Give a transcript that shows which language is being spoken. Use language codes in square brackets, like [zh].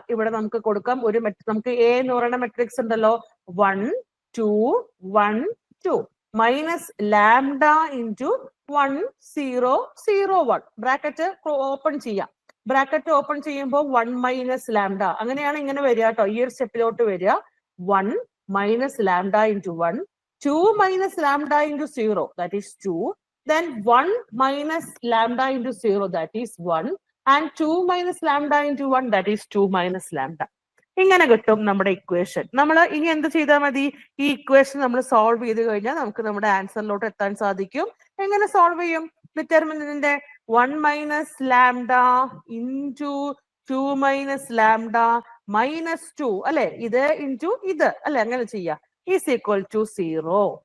[ml] ഇവിടെ നമുക്ക് കൊടുക്കാം ഒരു നമുക്ക് എ എന്ന് പറയുന്ന മെട്രിക്സ് ഉണ്ടല്ലോ, 1 2 1 2 [en] minus lambda into [ml] 1 0 0 1. Bracket open ചെയ്യാം. ബ്രാക്കറ്റ് ഓപ്പൺ ചെയ്യുമ്പോൾ 1 മൈനസ് ലാംഡ, അങ്ങനെയാണ് ഇങ്ങനെ വരിക കേട്ടോ. ഈ ഒരു സ്റ്റെപ്പിലോട്ട് വരിക. [en] 1 minus lambda into 1, 2 minus lambda into 0, that is 2. Then 1 minus lambda into 0, that is 1. And 2 minus lambda into 1, that is 2 minus lambda. [ml] ഇങ്ങനെ കിട്ടും നമ്മുടെ ഇക്വേഷൻ. നമ്മൾ ഇനി എന്ത് ചെയ്താൽ മതി? ഈ ഇക്വേഷൻ നമ്മൾ സോൾവ് ചെയ്ത് കഴിഞ്ഞാൽ നമുക്ക് നമ്മുടെ ആൻസറിലോട്ട് എത്താൻ സാധിക്കും. എങ്ങനെ സോൾവ് ചെയ്യും? [en] ഡിറ്റർമിനന്റിന്റെ 1 minus lambda into 2 minus lambda minus 2 [ml] അല്ലെ, ഇത് ഇൻറ്റു ഇത് അല്ലെ, അങ്ങനെ ചെയ്യാം, [en] Is equal to 0.